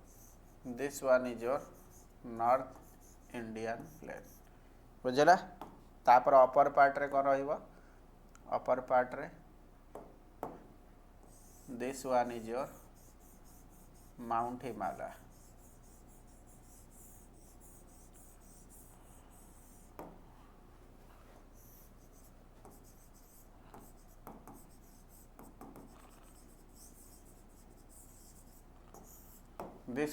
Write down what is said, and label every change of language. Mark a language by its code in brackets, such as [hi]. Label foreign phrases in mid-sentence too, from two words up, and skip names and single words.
[en] This one is your North Indian plain. [spv] बुझला? [en] तापर upper part [spv] रे कौन रहिबो [en] upper part रे this one is your Mount Himalaya this